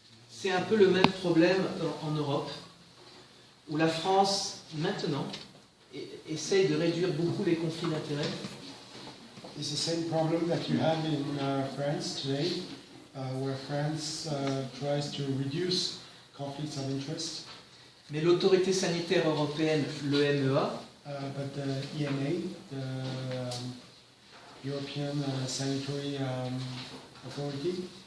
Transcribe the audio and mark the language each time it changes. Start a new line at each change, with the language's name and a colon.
French: C'est un peu le même problème en Europe, où la France, maintenant, essaye de réduire beaucoup les conflits d'intérêts.
English: It's the same problem that you have in France today, where France tries to reduce conflicts of interest.
French: Mais l'autorité sanitaire européenne, l'EMEA,
English: But the EMA, the European Sanitary Authority,